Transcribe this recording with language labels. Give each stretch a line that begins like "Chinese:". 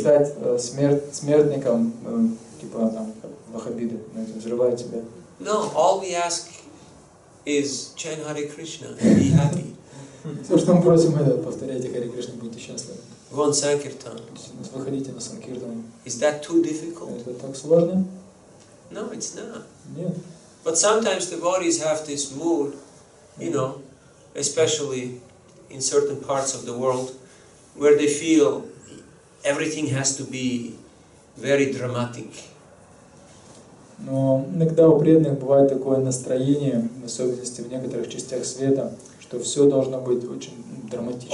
Russian: стать смертником, типа там, как ваххабиты, взрывают себя.
English: No, all we ask is chant Hare Krishna and be happy.
Russian: Все, что мы просим, это повторяйте Харе Кришна, будьте счастливы.
English: Go on Sankirtan.
Russian: Выходите на Санкиртан.
English: Is that too difficult?
Russian: Это так сложно?
English: No, it's not.
Russian: Нет.
English: But sometimes devotees have this mood, you know, especially in certain parts of the world, where they feel everything has to be very dramatic.
Russian: Но иногда у преданных бывает такое настроение, в особенности в некоторых частях света, что все должно быть очень драматично.